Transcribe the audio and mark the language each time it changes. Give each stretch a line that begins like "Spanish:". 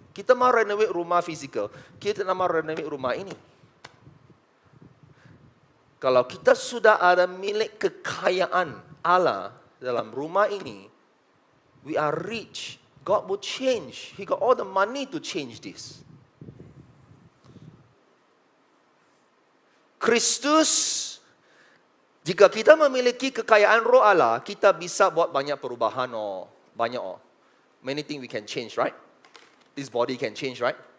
Malay: Kita mau renovate rumah physical, kita nak mau renovate rumah ini. Kalau kita sudah ada milik kekayaan Allah dalam rumah ini,
English: we are rich. God will change. He got all the money to change this.
Malay: Kristus, jika kita memiliki kekayaan roh Allah, kita bisa buat banyak perubahan. Banyak.
English: Many things we can change, right? This body can change, right?